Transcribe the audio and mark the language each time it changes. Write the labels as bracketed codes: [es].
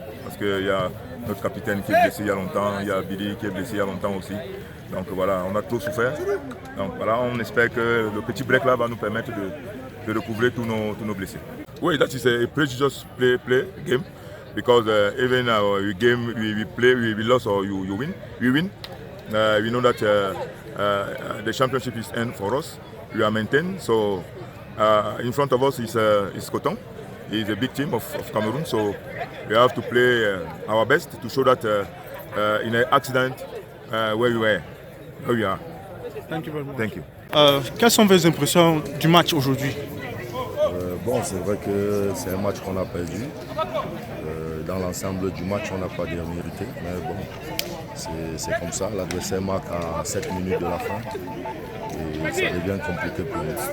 [fr] Parce qu'il y a notre capitaine qui est blessé il y a longtemps, il y a Billy qui est blessé il y a longtemps aussi. Donc voilà, on a trop souffert. Donc voilà, on espère que le petit break là va nous permettre de recouvrer tous nos blessés. [en] Oui, that is a prestigious play game. Because even our game we play, we lost or you win. We win. We know that the championship is end for us. We are maintained. So in front of us is Coton. It's a big team of Cameroon. So we have to play our best to show that in an accident where we are. Thank you very much. Thank you. [fr] Quelles sont vos impressions du match aujourd'hui? Bon, c'est vrai que c'est un match qu'on a perdu. Dans l'ensemble du match, on n'a pas bien mérité. Mais bon, c'est comme ça. L'adversaire marque à 7 minutes de la fin. Et ça devient compliqué pour nous.